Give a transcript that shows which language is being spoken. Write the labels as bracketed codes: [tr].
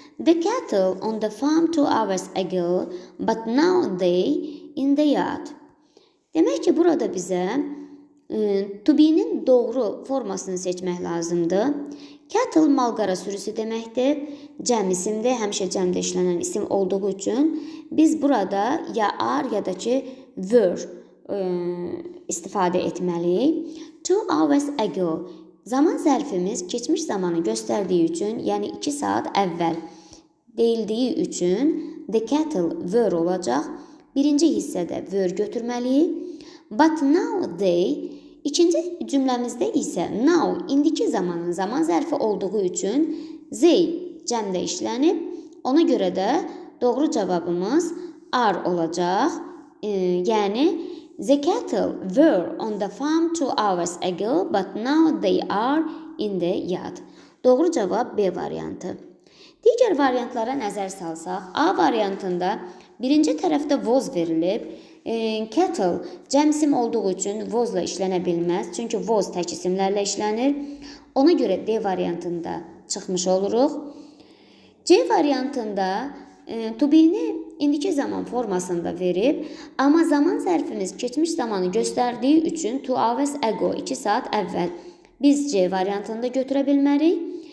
[en] The cattle on the farm 2 hours ago, but now they in the yard. [az] Demək ki, burada bizə to be-nin doğru formasını seçmək lazımdır. Cattle malqara sürüsü deməkdir. Cəm isimdir, həmişə cəmdə işlənən isim olduğu üçün biz burada ya are ya da ki were istifadə etməliyik. 2 hours ago. Zaman zərfimiz keçmiş zamanı göstərdiyi üçün, yəni 2 saat əvvəl deyildiyi üçün the cattle were olacaq. Birinci hissədə were götürməliyik. [en] But now they. [az] İkinci cümləmizdə isə now, indiki zamanın zaman zərfi olduğu üçün they cəmdə işlənib. Ona görə də doğru cavabımız are olacaq. [en] Yəni the cattle were on the farm 2 hours ago, but now they are in the yard. [az] Doğru cavab B variantı. Digər variantlara nəzər salsaq, A variantında birinci tərəfdə was verilib. Cattle cəm isim olduğu üçün was-la işlənə bilməz. Çünki was tək isimlərlə işlənir. Ona görə D variantında çıxmış oluruq. C variantında to be-ni indiki zaman formasında verib, amma zaman zərfimiz keçmiş zamanı göstərdiyi üçün [en] 2 hours ago, [az] 2 saat əvvəl biz C variantında götürə bilmərik.